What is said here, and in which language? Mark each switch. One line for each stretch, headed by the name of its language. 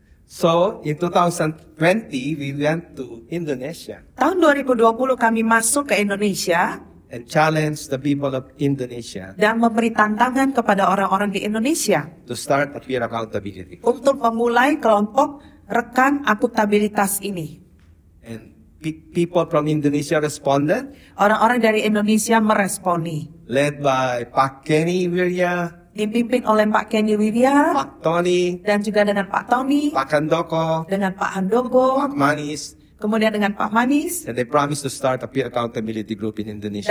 English: So, in 2020, we went to Indonesia.
Indonesian: Tahun 2020 kami masuk ke Indonesia.
English: And challenge the people of Indonesia.
Indonesian: Dan memberi tantangan kepada orang-orang di Indonesia.
English: To start a peer accountability.
Indonesian: Untuk memulai kelompok rekan akuntabilitas ini.
English: And people from Indonesia responded.
Indonesian: Orang-orang dari Indonesia meresponi.
English: Led by Pak Kenny Wirya.
Indonesian: Dipimpin oleh Pak Kenny Wirya.
English: Pak Tony.
Indonesian: Dan juga dengan Pak Tony.
English: Pak Handoko.
Indonesian: Dengan Pak Handoko.
English: Pak Manis.
Indonesian: Kemudian dengan Pak Manis.
English: And they promised to start a peer accountability group in Indonesia.